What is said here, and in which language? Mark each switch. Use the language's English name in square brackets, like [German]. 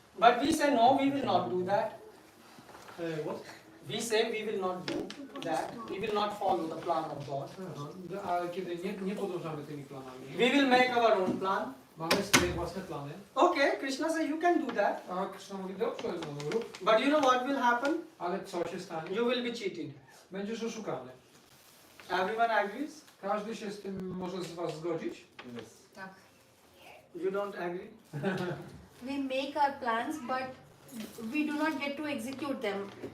[English] But we say no, we will not do that. What? We say we will not do that. We will not follow the plan of God. [Polish] A kiedy nie podążamy tymi planami, [English] We will make our own plan. [Polish] mamy swoje własne plany, [English] Okay, Krishna says you can do that. [Polish] a Krishna mówi, dobrze, no rób, [English] But you know what will happen? [Polish] ale co się stanie? [English] You will be cheated. [Polish] Będziesz oszukany. [English] Everyone agrees? [Polish] Każdy się z tym może z was zgodzić? Tak. [English] You don't agree? We make our plans, but we do not get to execute them.